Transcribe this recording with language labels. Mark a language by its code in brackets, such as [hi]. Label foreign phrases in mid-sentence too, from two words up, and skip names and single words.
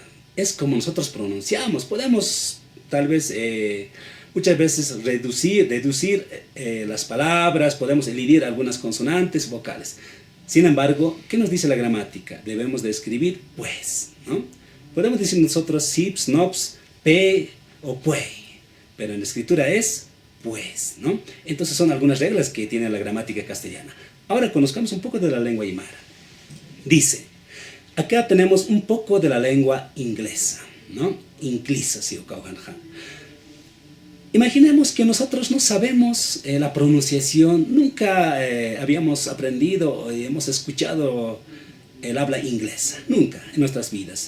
[es] Es como nosotros pronunciamos. Podemos tal vez muchas veces deducir las palabras, podemos elidir algunas consonantes, vocales. Sin embargo, ¿qué nos dice la gramática? Debemos de escribir pues, ¿no? Podemos decir nosotros sips, nops, pe o puey, pero en la escritura es pues, ¿no? Entonces son algunas reglas que tiene la gramática castellana. Ahora conozcamos un poco de la lengua aymara. Dice, acá tenemos un poco de la lengua inglesa, ¿no? Inglesa, si okauhanja. Imaginemos que nosotros no sabemos la pronunciación, nunca habíamos aprendido o hemos escuchado el habla inglesa, nunca en nuestras vidas.